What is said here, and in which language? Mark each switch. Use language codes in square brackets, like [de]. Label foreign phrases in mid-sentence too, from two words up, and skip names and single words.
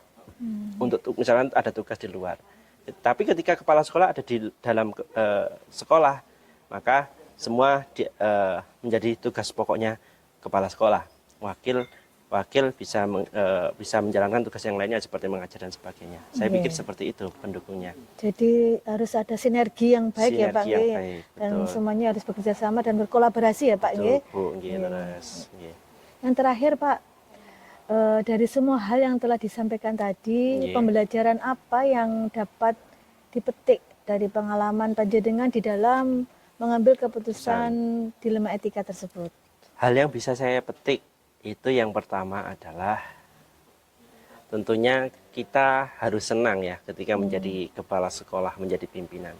[id] Untuk misalnya ada tugas di luar. Tapi ketika kepala sekolah ada di dalam sekolah, maka semua menjadi tugas pokoknya kepala sekolah. Wakil bisa menjalankan tugas yang lainnya seperti mengajar dan sebagainya. Saya pikir seperti itu pendukungnya. Jadi harus ada sinergi yang baik ya Pak Sinergi yang nggih. baik, Dan betul. semuanya harus bekerja sama dan berkolaborasi ya Pak Betul, nggih. [jv] Bu, nggih, leres, nggih. [id] Yang terakhir Pak, dari semua hal yang telah disampaikan tadi, Nggih. pembelajaran apa yang dapat dipetik dari pengalaman panjenengan di dalam mengambil keputusan dilema etika tersebut? Hal yang bisa saya petik itu yang pertama adalah tentunya kita harus senang ya ketika menjadi kepala sekolah, menjadi pimpinan.